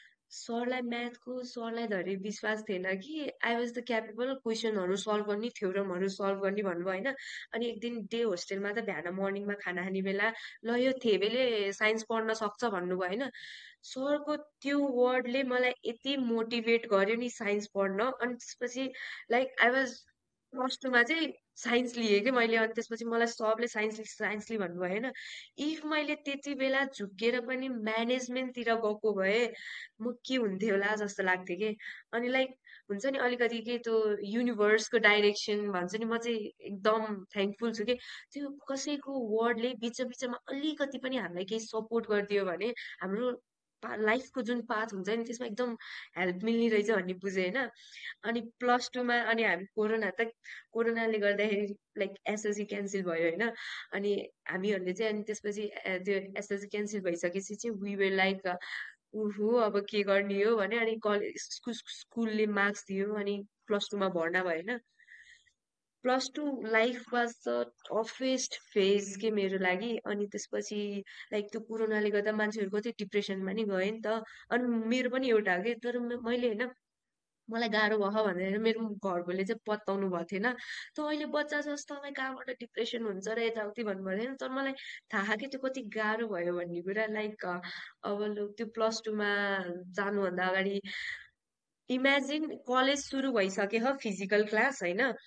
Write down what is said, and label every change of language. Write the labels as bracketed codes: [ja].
[ne] सरलाई, म्याथको सरलाई धरि विश्वास थिएन कि [en] I was the capable, [ne] क्वेसनहरू सल्भ गर्ने, थ्योरमहरू सल्भ गर्ने भन्नुभयो होइन। अनि एक दिन डे होस्टेलमा त बिहान मर्निङमा खाना खाने बेला, ल यो थेबेले साइन्स पढ्न सक्छ भन्नुभयो होइन। सरको त्यो वर्डले मलाई यति मोटिभेट गर्यो नि साइन्स पढ्न। अनि त्यसपछि लाइक [en] I was [ne] प्लस टूमा चाहिँ साइन्स लिएँ कि मैले। अनि त्यसपछि मलाई सबले साइन्स लि भन्नुभयो होइन। इफ मैले त्यति बेला झुकेर पनि म्यानेजमेन्टतिर गएको भए म के हुन्थ्यो होला जस्तो लाग्थ्यो कि। अनि लाइक हुन्छ नि अलिकति के, त्यो युनिभर्सको डाइरेक्सन भन्छ नि, म चाहिँ एकदम थ्याङ्कफुल छु कि। त्यो कसैको वर्डले बिचमा अलिकति पनि हामीलाई केही सपोर्ट गरिदियो भने हाम्रो लाइफको जुन पाथ हुन्छ नि त्यसमा एकदम हेल्प मिल्ने रहेछ भन्ने बुझेँ होइन। अनि प्लस टूमा अनि हामी कोरोनाले गर्दाखेरि लाइक एसएलसी क्यान्सल भयो होइन। अनि हामीहरूले चाहिँ अनि त्यसपछि त्यो एसएलसी क्यान्सल भइसकेपछि चाहिँ [en] we were like [ne] उहु अब के गर्ने हो भने। अनि कलेज स्कुलले मार्क्स दियो। अनि प्लस टूमा भर्ना भयो होइन। [en] plus two life was the toughest phase [ne] के मेरो लागि। अनि त्यसपछि लाइक त्यो कोरोनाले गर्दा मान्छेहरू कति डिप्रेसनमा नि गयो नि त। अनि मेरो पनि एउटा हो कि। तर मैले होइन, मलाई गाह्रो भयो भनेर मेरो घरकोले चाहिँ पत्ताउनु भएको थिएन। त अहिले बच्चा जस्तो तँलाई कहाँबाट डिप्रेसन हुन्छ र यताउति भन्नुभएको थिएन। तर मलाई थाहा कि त्यो कति गाह्रो भयो भन्ने कुरा। लाइक अब लु त्यो प्लस टूमा जानुभन्दा अगाडि इमेजिन, कलेज सुरु भइसक्यो ह, फिजिकल क्लास होइन।